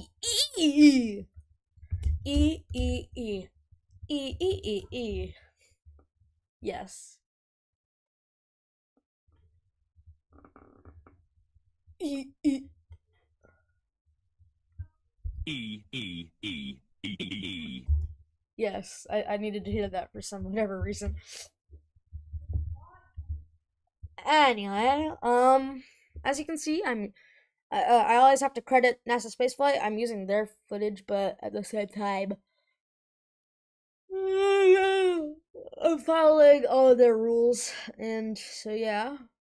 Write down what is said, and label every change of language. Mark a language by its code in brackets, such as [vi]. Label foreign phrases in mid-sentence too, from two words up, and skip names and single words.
[en] E. E. E. E. E. E. E. E. Yes. E. E. E. E. E. E. E. Yes, I needed to hear that for some whatever reason. Anyway, as you can see, I always have to credit NASA Spaceflight. I'm using their footage, but at the same time, I'm following all of their rules, and so yeah.